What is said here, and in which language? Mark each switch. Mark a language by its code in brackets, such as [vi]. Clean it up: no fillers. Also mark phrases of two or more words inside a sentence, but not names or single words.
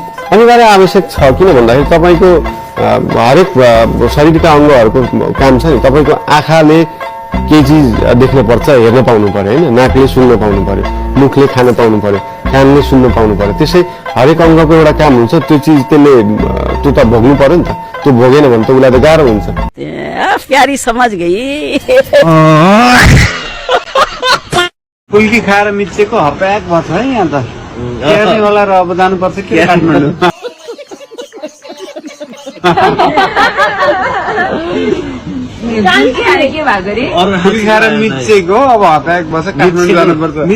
[ne] अनिवार्य आवश्यक छ किन भन्दाखेरि तपाईको हरेक शरीरका अङ्गहरूको काम छ नि। तपाईको आँखाले केही चिज देख्न पर्छ, हेर्न पाउनु पर्यो हैन, नाकले सुन्न पाउनु पर्यो, मुखले खान पाउनु पर्यो, कानले सुन्न पाउनु पर्यो। त्यसै हरेक अङ्गको एउटा काम हुन्छ, त्यो चिज त्यसले त्यो त भोग्नु पर्यो नि त। त्यो भोगेन भने त उसलाई त गाह्रो हुन्छ। [hi] प्यारी समझ गई। [ne] फुल्की खाएर मिचेको हप्याक भएको छ है यहाँ त हेर्ने होला र अब जानुपर्छ के काठमाडौँ। फुल्की खाएर मिचेको अब हप्याक भएछ काठमाडौँ जानुपर्छ।